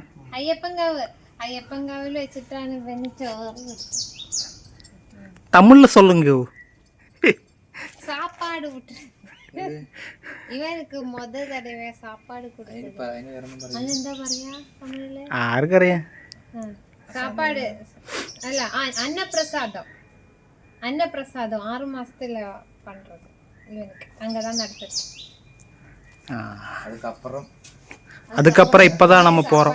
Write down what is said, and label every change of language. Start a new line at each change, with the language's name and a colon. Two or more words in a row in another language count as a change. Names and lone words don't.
Malayalam: അയ്യപ്പൻകാവിൽ വെച്ചിട്ടാണ് ഇവന് ചോറ്
Tamil: തമിഴിൽ சொல்லுங்க சாப்பாடு விட்டு
Malayalam: ഇവനക്ക് തടവേ സാപ്പാട് കൊടുത്തത് അതെന്താ പറയാ തമിഴില് ആർക്കറിയാം സാപ്പാട് അല്ല
Tamil: அன்னப்பிரசாதம் 6 மாசத்துல பண்றது இவனுக்கு அங்கதான் நடத்துது அதுக்கப்புறம் இப்பதான் நம்ம போறோம்